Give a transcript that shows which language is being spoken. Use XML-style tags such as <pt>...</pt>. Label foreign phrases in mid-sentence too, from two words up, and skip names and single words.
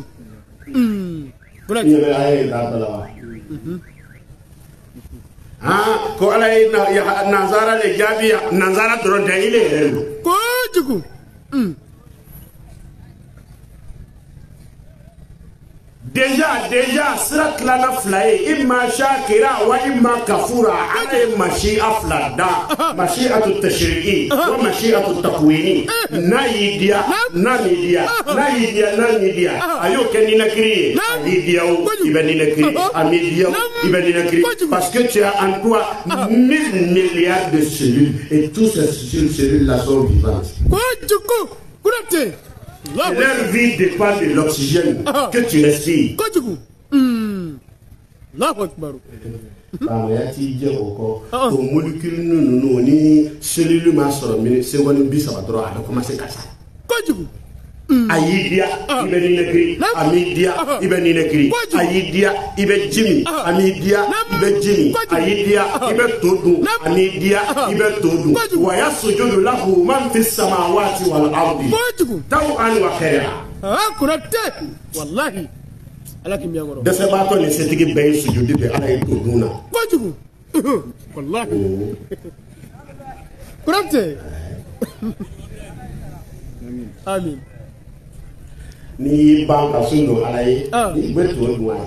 <bm>Konate ɲɛ bɛ a ye k'a bala wa ko Ala ye nanzara de jaabi nanzara dɔrɔn tɛ I le yɛrɛ don kojugu Déjà sira tilana fila ye</bm> <ar>إما شاكرا وإما كفورا</ar> <bm>Ala ye mashi'a fila da</bm> <ar>مشيئة تشريع ومشيئة تكوين</ar> <bm>n'a y'i diya n'a m'i diya n'a y'i diya n'a m'i diya a y'o kɛ ninakiri ye a y'i diya o I bɛ ninakiri a m'i diya o I bɛ ninakiri</bm> <fr>parce que tu as en toi 1000 milliards de cellules et toutes ces cellules là sont vivantes.</fr> <bm>kojugu Konate</bm> <fr>Leur vie dépend de l'oxygène que tu respires.</fr> <ar>kojugu الله أكبر</ar> <bm>ya t'i jɛ o kɔ o molécule ninnu ni cellule ma sɔrɔ</bm> <fr>minute seconde</fr> <bm>30 dɔrɔn a bɛ commencer ka sa kojugu a y'i diya I bɛ ninakiri a m'i diya I bɛ ninakiri a y'i diya I bɛ ji min a m'i diya I bɛ ji min a y'i diya I bɛ to dun a m'i diya I bɛ to dun</bm> <ar>ويسجد له من في السماوات والأرض طوعا وكرها</ar> <bm>Konate wallahi Ala k'i miyan kɔrɔ dɛsɛbaatɔ ni setigi bɛɛ ye sujudi bɛ Ala ye to dun na kojugu wallahi Konate amin n'i y'i ban ka sun don Ala ye i bɛ to dun a ye</bm>